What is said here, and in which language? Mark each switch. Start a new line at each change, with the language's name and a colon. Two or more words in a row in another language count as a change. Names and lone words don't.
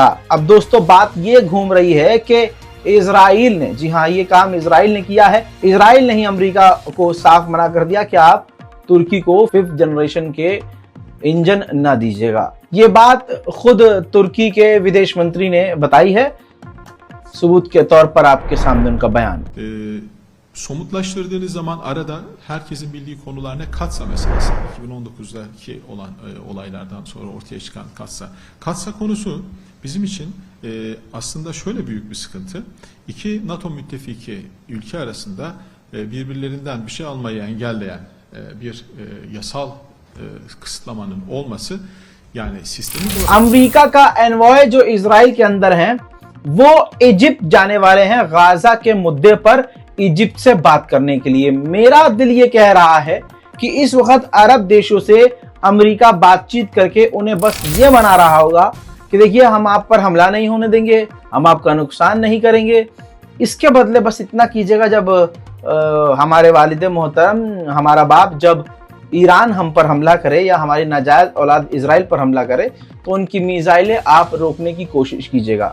Hindi: अब दोस्तों, बात ये घूम रही है कि इजराइल ने, जी हाँ, ये काम इजराइल ने किया है। इजराइल ने ही अमेरिका को साफ मना कर दिया कि आप तुर्की को 5th जनरेशन के इंजन ना दीजिएगा। ये बात खुद तुर्की के विदेश मंत्री ने बताई है। सबूत के तौर पर आपके सामने उनका बयान।
Turkish: Somutlaştırdığınız zaman arada herkesin bildiği konular ne? Katsa meselesi. 2019'daki olan olaylardan sonra ortaya çıkan Katsa. Katsa konusu bizim için aslında şöyle büyük bir sıkıntı. İki NATO müttefiki ülke arasında birbirlerinden bir şey almayı engelleyen bir yasal kısıtlamanın olması, yani sistemin...
Hindi: अमेरिका का एनवॉय जो इजराइल के अंदर हैं, वो इजिप्ट जाने वाले हैं गाजा के मुद्दे पर इजिप्ट से बात करने के लिए। मेरा दिल ये कह रहा है कि इस वक्त अरब देशों से अमेरिका बातचीत करके उन्हें बस ये बना रहा होगा कि देखिए, हम आप पर हमला नहीं होने देंगे, हम आपका नुकसान नहीं करेंगे, इसके बदले बस इतना कीजिएगा, जब हमारे वालिद मोहतरम, हमारा बाप जब ईरान हम पर हमला करे या हमारी नाजायज औलाद इजराइल पर हमला करे, तो उनकी मिसाइलें आप रोकने की कोशिश कीजिएगा।